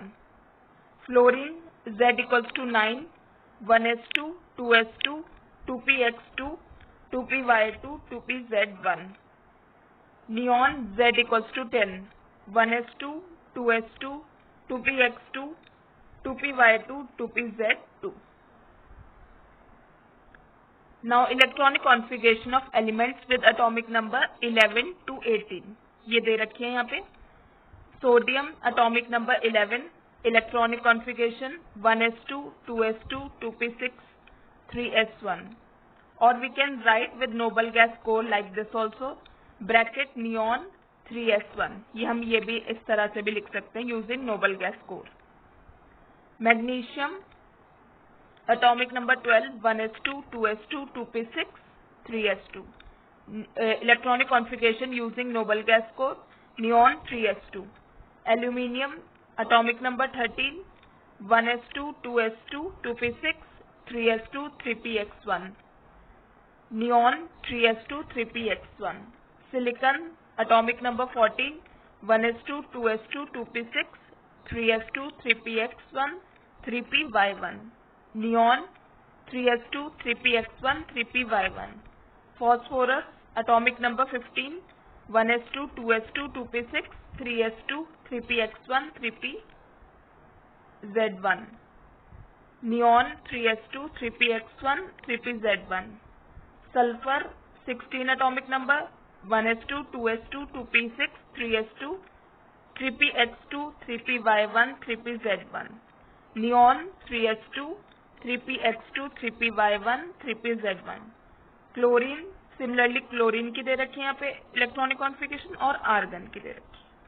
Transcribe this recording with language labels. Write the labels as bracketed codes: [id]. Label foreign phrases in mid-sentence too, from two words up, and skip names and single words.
[en] फ्लोरीन Z equals to 9, 1s2, 2s2, 2px2, 2py2, 2pz1. नियॉन Z equals to 10, 1s2, 2s2, 2px2, 2py2, 2pz2. Now electronic configuration of elements with atomic number 11 to 18. [hi] ये दे रखी है यहाँ पे. सोडियम [en] atomic number 11, electronic configuration 1s2, 2s2, 2p6, 3s1. Or we can write with noble gas core like this also, bracket neon 3s1. [hi] ये भी इस तरह से भी लिख सकते हैं [en] using noble gas core. Magnesium atomic number 12, 1s2, 2s2, 2p6, 3s2. Electronic configuration using noble gas core, neon 3s2. Aluminium atomic number 13, 1s2, 2s2, 2p6, 3s2, 3px1. Neon 3s2, 3px1. Silicon atomic number 14, 1s2, 2s2, 2p6, 3s2, 3px1, 3py1. Neon 3s2, 3px1, 3py1. Phosphorus atomic number 15, 1s2, 2s2, 2p6, 3s2, 3px1, 3pz1. Neon 3s2, 3px1, 3pz1. Sulfur 16 atomic number, 1s2, 2s2, 2p6, 3s2, 3px2, 3py1, 3pz1. Neon 3s2, 3px2, 3py1, 3pz1. [hi] क्लोरीन सिमिलरली क्लोरीन की दे रखी है यहाँ पे [en] electronic configuration, [hi] और आर्गन की दे रखी है.